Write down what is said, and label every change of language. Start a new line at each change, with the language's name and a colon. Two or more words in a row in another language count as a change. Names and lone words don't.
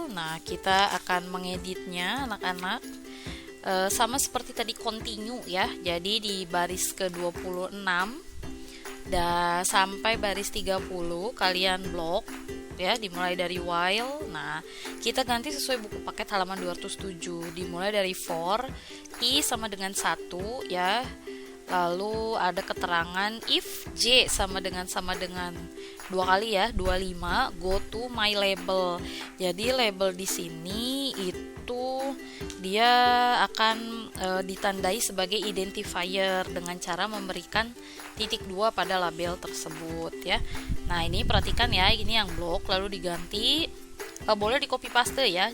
Indonesian: Nah, kita akan mengeditnya anak-anak. Sama seperti tadi continue ya. Jadi di baris ke-26 dan sampai baris 30 kalian blok ya, dimulai dari while. Nah, kita ganti sesuai buku paket halaman 207, dimulai dari
English: for i
Indonesian: sama dengan 1 ya. Lalu ada keterangan
English: if j
Indonesian: sama dengan 2 kali ya, 25
English: go to my label.
Indonesian: Jadi label di sini itu dia akan ditandai sebagai identifier dengan cara memberikan titik 2 pada label tersebut ya. Nah, ini perhatikan ya, ini yang blok lalu diganti, boleh di
English: copy paste
Indonesian: ya.